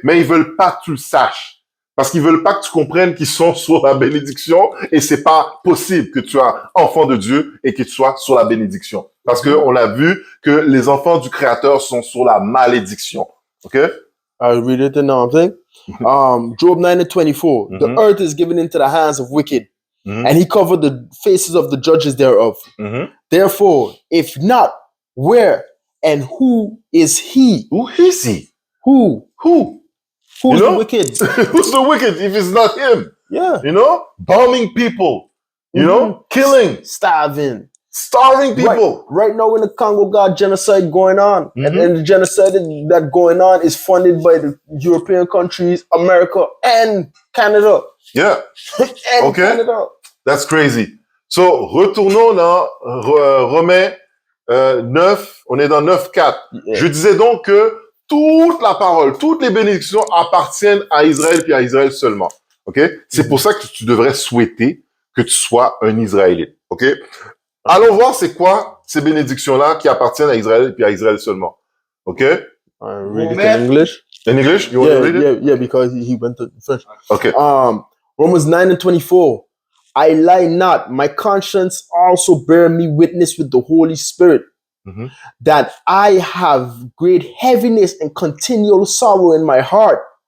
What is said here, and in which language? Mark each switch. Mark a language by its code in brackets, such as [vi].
[fr] Mais ils veulent pas que tu le saches. Parce qu'ils veulent pas que tu comprennes qu'ils sont sur la bénédiction et c'est pas possible que tu sois enfant de Dieu et que tu sois sur la bénédiction. Parce que on a vu que les enfants du Créateur sont sur la malédiction. OK? [en] I'll read it in thing. Job 9:24. The earth is given into the hands of wicked, and he covered the faces of the judges thereof. Therefore, if not, where and who is he? Who is he? Who? Who's You know? the wicked? Who's the wicked if it's not him? Yeah. You know? Bombing people. You know? Killing. Starving. Starving people. Right now in the Congo, got genocide going on. And the genocide that going on is funded by the European countries, America and Canada. Yeah. And Okay. Canada. That's crazy. [fr] So, retournons dans Romains 9. On est dans 9.4. [en] Yeah. [fr] Je disais donc que toute la parole, toutes les bénédictions appartiennent à Israël puis à Israël seulement. OK? C'est pour ça que tu devrais souhaiter que tu sois un Israélite. OK? Allons voir c'est quoi ces bénédictions-là qui appartiennent à Israël puis à Israël seulement. OK? [en] Read it [fr] Romains- [en] in English. In English? You want to read it? Yeah, because he went to French. OK. Romans 9:24. I lie not, my conscience also bear me witness with the Holy Spirit, that I have great heaviness and continual sorrow in my heart.